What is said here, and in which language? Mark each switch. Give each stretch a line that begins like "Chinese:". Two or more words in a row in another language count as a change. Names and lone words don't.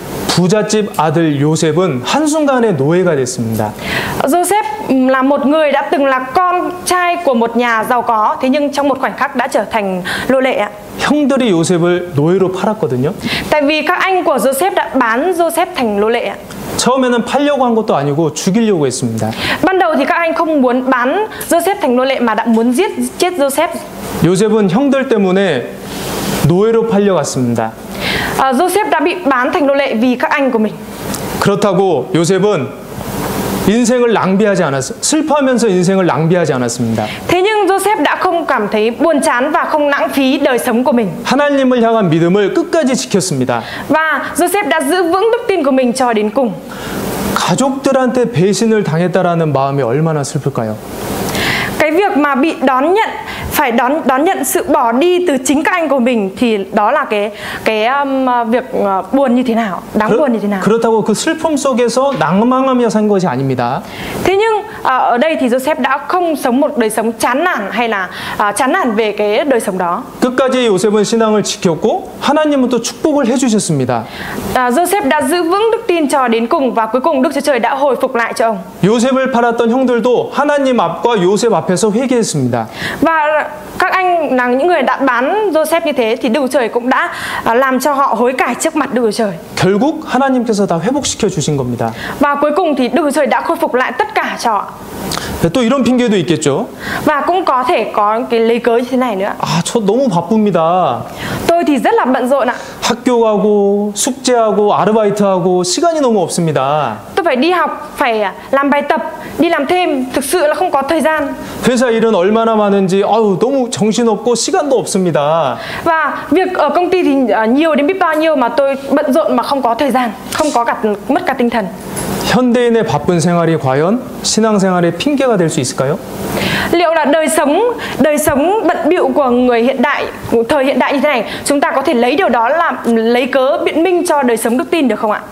Korean: 부잣집 아들 요셉은 한순간에 노예가 됐습니다.
Vietnamese: Joseph là một người đã từng là con trai của một nhà giàu có, thế nhưng trong một khoảnh khắc đã trở thành nô lệ ạ.
Korean: 형들이 요셉을 노예로 팔았거든요.
Vietnamese: Tại vì các anh của Joseph đã bán Joseph thành nô lệ ạ.
Korean: 처음에는 팔려고 한 것도 아니고 죽이려고 했습니다.
Vietnamese: Ban đầu thì các anh không muốn bán Joseph thành nô lệ mà đã muốn chết Joseph.
Korean: 요셉은 형들 때문에 노예로 팔려갔습니다.
Vietnamese: Joseph đã bị bán thành nô lệ vì các anh của mình.
Korean: 그렇다고 요셉은 인생을 낭비하지 않았어요. 슬퍼하면서 인생을 낭비하지 않았습니다.
Vietnamese: Thế nhưng Joseph đã không cảm thấy buồn chán và không lãng phí đời sống của mình.
Korean: 하나님을 향한 믿음을 끝까지 지켰습니다.
Vietnamese: Và Joseph đã giữ vững đức tin của mình cho đến cùng.
Korean: 가족들한테 배신을 당했다라는 마음이 얼마나 슬플까요?
Vietnamese: Cái việc mà bị phải đón nhận sự bỏ đi từ chính các anh của mình thì đó là cái việc buồn như thế nào, đáng buồn như thế nào.
Korean: 그렇다고 그 슬픔 속에서 낭망하며 산 것이 아닙니다.
Vietnamese: Thế nhưng ở đây thì Joseph đã không sống một đời sống chán nản hay là chán nản về cái đời sống đó.
Korean: 끝까지 요셉은 신앙을 지켰고 하나님은 또 축복을 해주셨습니다.
Vietnamese: Joseph đã giữ vững đức tin cho đến cùng và cuối cùng Đức Chúa Trời đã hồi phục lại cho ông.
Korean: 요셉을 팔았던 형들도 하나님 앞과 요셉 앞에서 회개했습니다.
Vietnamese: Và các anh là những người đã bán Joseph như thế thì Đức Chúa Trời cũng đã làm cho họ hối cải trước mặt Đức Chúa Trời.
Korean: 결국 하나님께서 다 회복시켜 주신 겁니다.
Vietnamese: Và cuối cùng thì Đức Chúa Trời đã khôi phục lại tất cả cho họ.
Korean: 또 이런 핑계도 있겠죠.
Vietnamese: Và cũng có thể có cái lấy cớ như thế này nữa.
Korean: 저 너무 바쁩니다.
Vietnamese: Tôi thì rất là bận rộn ạ.
Korean: 학교 가고 숙제하고 아르바이트하고 시간이 너무 없습니다.
Vietnamese: Tôi phải đi học, phải làm bài tập, đi làm thêm, thực sự là không có thời gian.
Korean: 회사 일은 얼마나 많은지 너무 정신없고 시간도 없습니다.
Vietnamese: Và việc ở công ty thì nhiều đến biết bao nhiêu mà tôi bận rộn mà không có thời gian, không có mất cả tinh thần.
Korean: 현대인의 바쁜 생활이 과연 신앙생활의 핑계가 될 수 있을까요?
Vietnamese: Liệu là đời sống bận bịu của người hiện đại, thời hiện đại như thế này, chúng ta có thể lấy điều đó làm lấy cớ biện minh cho đời sống đức tin được không ạ?